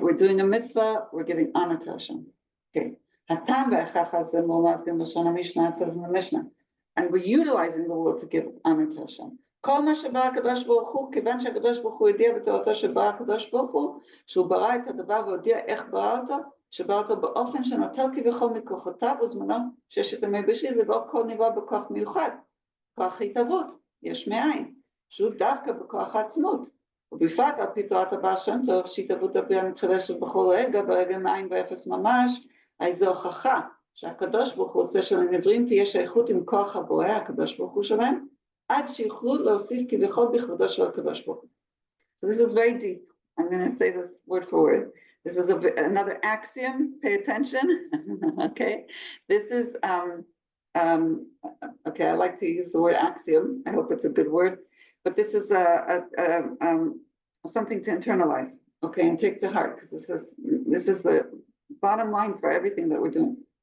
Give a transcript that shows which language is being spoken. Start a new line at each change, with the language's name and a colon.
English: We're doing a mitzvah, we're giving honor to Hashem. Okay. It says in the Mishnah. And we're utilizing the world to give honor to Hashem.
Hebrew: שבא אותו באופן שנוטל כביכול מכוחותיו וזמנו ששת ימי בראשית, ובו כל נברא בכוח מיוחד, כוח התהוות, יש מאין, שהוא דווקא בכוח העצמות, ובפרט על פי תורת הבעל שם טוב, שהתהוות הבריאה מתחדשת בכל רגע, ברגע מאין ואפס ממש, זו הוכחה שהקדוש ברוך הוא עושה שלנבראים תהיה שייכות עם כוח הבורא, הקדוש ברוך הוא שלהם, עד שיוכלו להוסיף כביכול בכבודו של הקדוש ברוך הוא.
English: So this is very deep. I'm going to say this word for word. This is another axiom. Pay attention. Okay. This is, okay, I like to use the word axiom. I hope it's a good word. But this is something to internalize, okay, and take to heart, because this is the bottom line for everything that we're doing.